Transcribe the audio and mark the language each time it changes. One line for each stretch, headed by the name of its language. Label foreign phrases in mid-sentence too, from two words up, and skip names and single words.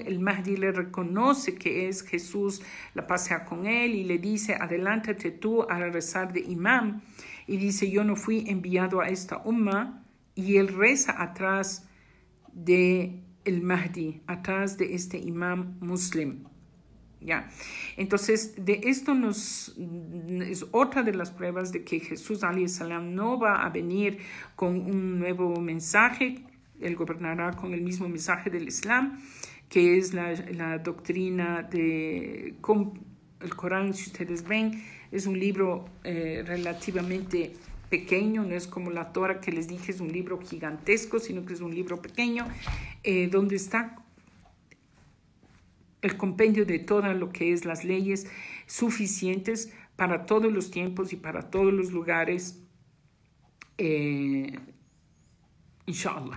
Spanish: El Mahdi le reconoce que es Jesús, la paz sea con él, y le dice, adelántate tú a rezar de imam. Y dice, yo no fui enviado a esta umma, y él reza atrás de el Mahdi, atrás de este
Arabic: إمام مسلم.
Spanish: ¿Ya? Entonces, de esto es otra de las pruebas de que Jesús
Arabic: عليه السلام
Spanish: no va a venir con un nuevo mensaje. Él gobernará con el mismo mensaje del Islam, que es la doctrina de el Corán. Si ustedes ven, es un libro relativamente pequeño, no es como la Torah que les dije, es un libro gigantesco, sino que es un libro pequeño, donde está el compendio de todo lo que es las leyes suficientes para todos los tiempos y para todos los lugares, inshallah.